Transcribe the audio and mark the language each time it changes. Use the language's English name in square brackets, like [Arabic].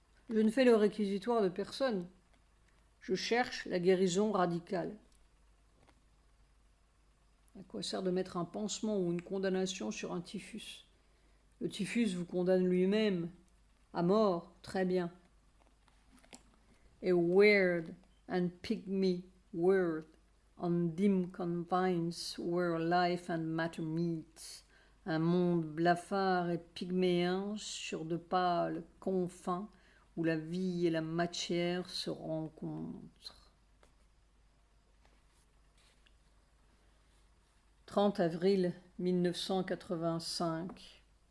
[French] Je ne fais le réquisitoire de personne. Je cherche la guérison radicale. À quoi sert de mettre un pansement ou une condamnation sur un typhus? Le typhus vous condamne lui-même à mort, très bien. [English] A weird and pygmy world on dim confines where life and matter meet. [French] Un monde blafard et pygméen sur de pâles confins où la vie et la matière se rencontrent. 30 avril 1985.